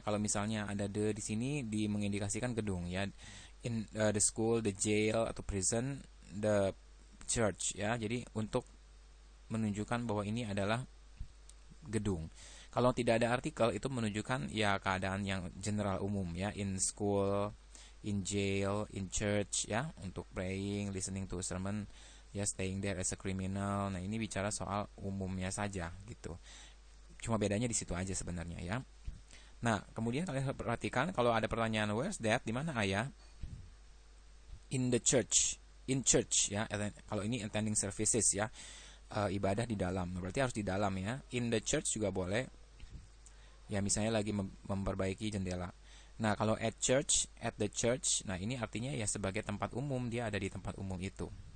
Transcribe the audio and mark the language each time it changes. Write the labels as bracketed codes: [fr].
[id] Kalau misalnya ada the di sini mengindikasikan gedung ya. [en] In the school, the jail atau prison, the church ya. [id] Jadi untuk menunjukkan bahwa ini adalah gedung. Kalau tidak ada artikel itu menunjukkan ya keadaan yang general umum ya. [en] In school, in jail, in church ya, untuk praying, listening to a sermon ya, staying there as a criminal. [id] Nah, ini bicara soal umumnya saja gitu. Cuma bedanya di situ aja sebenarnya ya. Nah, kemudian kalian perhatikan kalau ada pertanyaan [en] where's that, [id] di mana ayah? [en] In the church, in church ya. [id] Kalau ini attending services ya, ibadah di dalam. Berarti harus di dalam ya. [en] In the church [id] juga boleh. Ya, misalnya lagi memperbaiki jendela. Nah, kalau [en] at church, at the church, [id] nah ini artinya ya sebagai tempat umum, dia ada di tempat umum itu.